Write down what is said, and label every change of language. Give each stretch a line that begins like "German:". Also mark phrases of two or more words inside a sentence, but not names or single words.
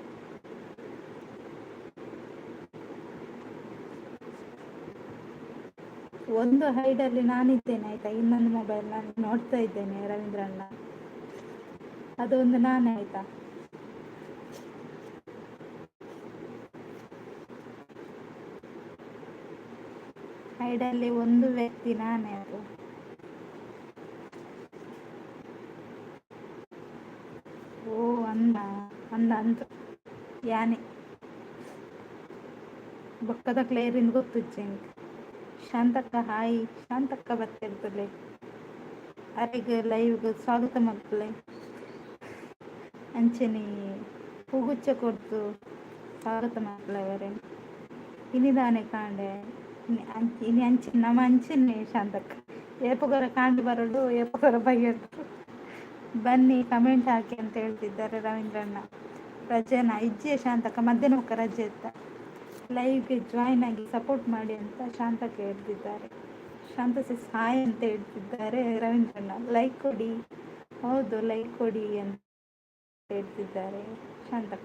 Kannada: ಒಂದು ಹೈಡಲ್ಲಿ ನಾನಿದ್ದೇನೆ ಆಯ್ತಾ, ಇನ್ನೊಂದು ಮೊಬೈಲ್ ನಾನು ನೋಡ್ತಾ ಇದ್ದೇನೆ ರವೀಂದ್ರಣ್ಣ, ಅದೊಂದು ನಾನೇ ಆಯ್ತಾ. ಹೈಡಲ್ಲಿ ಒಂದು ವ್ಯಕ್ತಿ ನಾನೇ.
Tulu: ಅದು ಓ ಅಂದ ಅಂದ ಯಾನೆ ಬೊಕ್ಕದ ಕ್ಲೇರಿಂದ ಗೊತ್ತಿಜ್ಜೆಂಗೆ.
Kannada: ಶಾಂತಕ್ಕ ಹಾಯ್, ಶಾಂತಕ್ಕ ಬರ್ತಿರ್ತದೆ ಅರೆಗೆ ಲೈವ್ಗೆ ಸ್ವಾಗತ ಮಕ್ಕಳೇ.
Tulu: ಅಂಚನೆ ಹೂಗುಚ್ಚ ಕೊಡ್ತು ಸ್ವಾಗತ ಮಕ್ಕಳವರೇ. ಇನಿದಾನೆ ಕಾಂಡೆ ಇನಿ ಅಂಚಿನ ನಮ್ಮ ಅಂಚಿನೇ ಶಾಂತಕ್ಕ. ಏಪಗೊರ ಕಾಂಡು ಬರೋಡು, ಏಪಗೊರ ಬೈಯರು.
Kannada: ಬನ್ನಿ ಕಮೆಂಟ್ ಹಾಕಿ ಅಂತ ಹೇಳ್ತಿದ್ದಾರೆ ರವೀಂದ್ರಣ್ಣ.
Tulu: ರಜೆನಾ ಇಜ್ಜೆ ಶಾಂತಕ್ಕ, ಮಧ್ಯಾಹ್ನ ಮುಖ ರಜೆ ಇತ್ತ.
Kannada: ಲೈವ್ಗೆ ಜಾಯ್ನ್ ಆಗಿ ಸಪೋರ್ಟ್ ಮಾಡಿ ಅಂತ ಶಾಂತಕ್ಕ ಹೇಳ್ತಿದ್ದಾರೆ. ಶಾಂತ ಸಿಸ್ ಹಾಯ್ ಅಂತ ಹೇಳ್ತಿದ್ದಾರೆ ರವೀಂದ್ರಣ್ಣ. ಲೈಕ್ ಕೊಡಿ, ಹೌದು ಲೈಕ್ ಕೊಡಿ ಅಂತ ಹೇಳ್ತಿದ್ದಾರೆ ಶಾಂತಕ್ಕ.